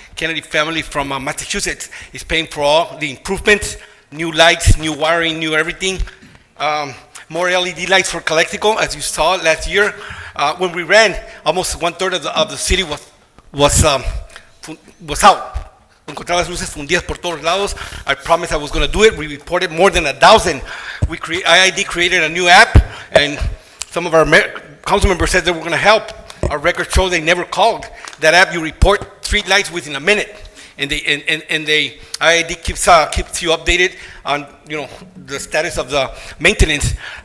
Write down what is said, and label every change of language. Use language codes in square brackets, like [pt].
[en] Kennedy family from Massachusetts is paying for all the improvements, new lights, new wiring, new everything. More LED lights for Calexico, as you saw last year. When we ran, almost 1/3 of the city was out. [es] Encontrar las luces fundidas por todos lados. [en] I promised I was going to do it. We reported more than 1,000. IID created a new app, and some of our council members said they were going to help. Our records show they never called. That app, you report street lights within a minute, and IID keeps you updated on the status of the maintenance.